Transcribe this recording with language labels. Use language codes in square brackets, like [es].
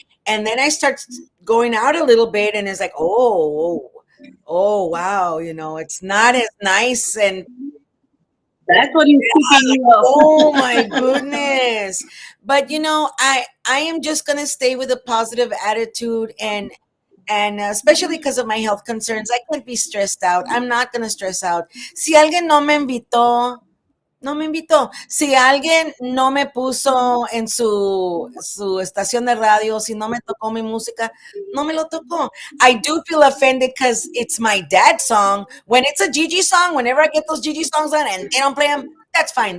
[en] And then I start going out a little bit and it's like, oh, wow, it's not as nice. And That's what he's keeping you up. oh my goodness. But I am just going to stay with a positive attitude and especially because of my health concerns, I can't be stressed out. I'm not going to stress out. [es] Si alguien no me invitó, no me invitó. Si alguien no me puso en su estación de radio, si no me tocó mi música, no me lo tocó. [en] I do feel offended because it's my dad's song. When it's a Gigi song, whenever I get those Gigi songs on and they don't play them, that's fine.